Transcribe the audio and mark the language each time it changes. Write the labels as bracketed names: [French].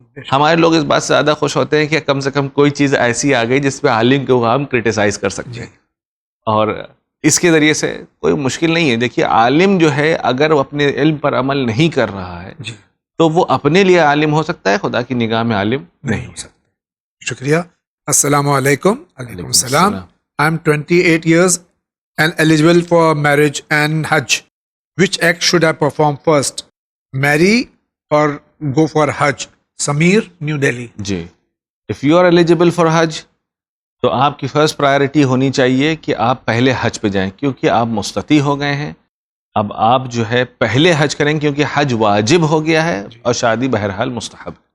[Urdu] ہمارے لوگ اس بات سے زیادہ خوش ہوتے ہیں کہ کم سے کم کوئی چیز ایسی آ گئی جس پہ عالم کو ہم کرٹیسائز کر سکتے ہیں, اور اس کے ذریعے سے کوئی مشکل نہیں ہے. دیکھیے عالم جو ہے اگر وہ اپنے علم پر عمل نہیں کر رہا ہے تو وہ اپنے لیے عالم ہو سکتا ہے, خدا کی نگاہ میں عالم نہیں ہو سکتا. شکریہ. السلام علیکم. علیکم السلام. [English] I am 28 years and eligible for marriage and Hajj. Which act should I perform first? Marry or go for Hajj? Sameer, New Delhi. [Urdu] جی, [English] if you are eligible for Hajj [Urdu] تو آپ کی فرسٹ پرائرٹی ہونی چاہیے کہ آپ پہلے حج پہ جائیں, کیونکہ آپ مستطیع ہو گئے ہیں. اب آپ جو ہے پہلے حج کریں, کیونکہ حج واجب ہو گیا ہے اور شادی بہرحال مستحب.